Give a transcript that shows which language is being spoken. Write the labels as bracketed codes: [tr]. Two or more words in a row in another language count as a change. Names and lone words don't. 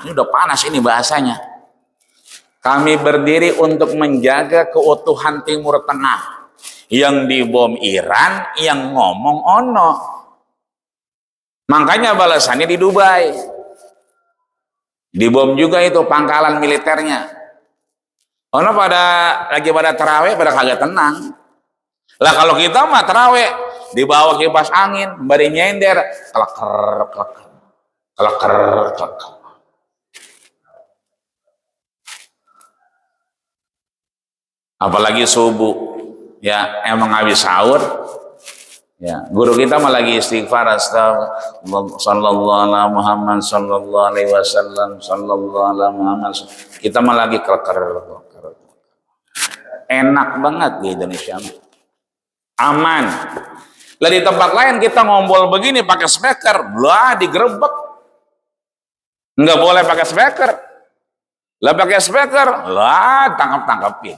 [id] Ini udah panas ini bahasanya. Kami berdiri untuk menjaga keutuhan Timur Tengah. Yang dibom Iran, yang ngomong ono. Makanya balasannya di Dubai. Dibom juga itu pangkalan militernya. Ono lagi pada tarawih, pada kagak tenang. Lah kalau kita mah tarawih di bawah kipas angin, bari nyender, kleker, kleker, kleker, kleker. Apalagi subuh, ya emang habis sahur, ya guru kita mah lagi istighfar, [ar] أستغفر الله، صلى الله عليه محمد، صلى الله عليه وسلم، صلى الله عليه محمد. [id] Kita mah lagi kleker, kleker. Enak banget di Indonesia, aman. Lah di tempat lain kita ngobrol begini pakai speaker, lah digerebek. Nggak boleh pakai speaker. Lah pakai speaker, lah tangkap-tangkapin.